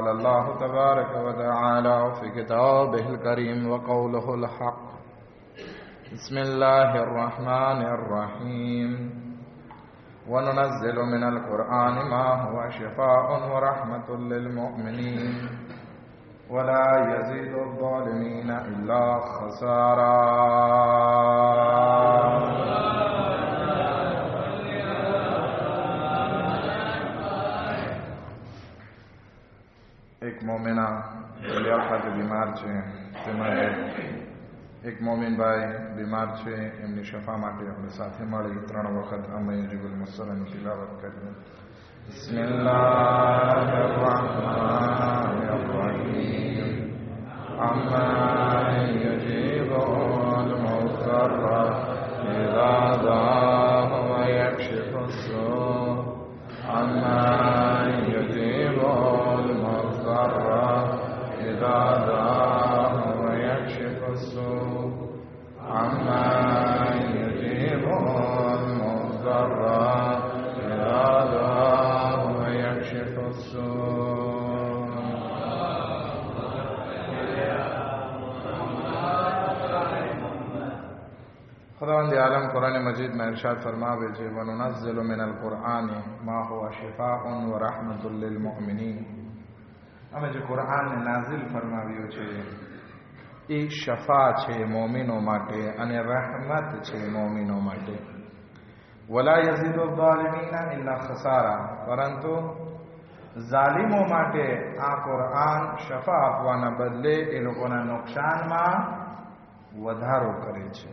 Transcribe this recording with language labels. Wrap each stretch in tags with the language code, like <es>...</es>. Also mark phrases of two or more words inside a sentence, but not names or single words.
<ar>الله تبارك وتعالى في كتابه الكريم وقوله الحق بسم الله الرحمن الرحيم وننزل من القرآن ما هو شفاء ورحمة للمؤمنين ولا يزيد الظالمين إلا خسارا.</ar> <gu>એક મોમિના વલિયાખાતે બીમાર છે, તેમાં એક મોમિનભાઈ બીમાર છે, એમની શફા માટે આપણે સાથે મળી 3 વખત અમે જીબુલ મુસલ્લાની તિલાવત કરીએ.</gu> <ar>بسم الله الرحمن الرحيم أمن يجيب المضطر إذا دعاه ويكشف السوء أمن يجيب المضطر إذا دعاه ويكشف السوء أمن يجيب المضطر إذا دعاه ويكشف السوء'.</ar> <gu>ખુદાવંદ આલમ કુરાન મજીદ માં ઇરશાદ ફરમાવે છે</gu> <ar>وننزل من القرآن ما هو شفاء ورحمة للمؤمنين.</ar> <gu>અમે જે કુરાનને નાઝિલ ફરમાવ્યું છે એ શફા છે મોમિનો માટે અને રહેમત છે મોમિનો માટે.</gu> <ar>ولا يزيد الظالمين إلا خسارا.</ar> <gu>પરંતુ ઝાલિમો માટે આ કુરાન શફા આપવાના બદલે એ લોકોના નુકસાનમાં વધારો કરે છે.</gu>